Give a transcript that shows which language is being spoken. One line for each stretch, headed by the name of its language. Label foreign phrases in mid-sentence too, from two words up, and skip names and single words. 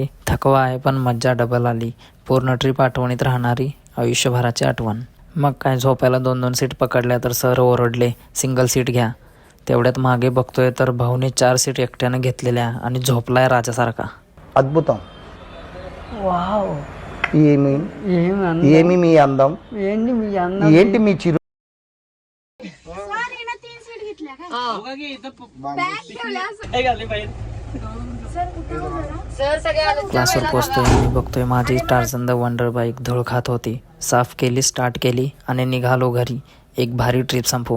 Marathi: थकवा आहे पण मज्जा डबल आली. पूर्ण ट्रिप आठवणीत राहणारी आयुष्यभराची आठवण. मग काय झोपायला 2-2 सीट पकडल्या तर सर ओरडले सिंगल सीट घ्या. तेवढ्यात मागे बघतोय तर भाऊने 4 सीट एकट्यानं घेतलेल्या आणि झोपलाय राजासारखा.
Telugu: అద్భుతం. వావ్ ఏమి ఏమి అందం. ఏమి మీ అందం, ఏంటి మీ అందం. ఏంటి మీ చిరు.
Marathi: क्लासवर पोचतोय आणि बघतोय माझी टार्झन द वंडर बाईक धूळ खात होती. साफ केली, स्टार्ट केली आणि निघालो घरी एक भारी ट्रिप संपवून.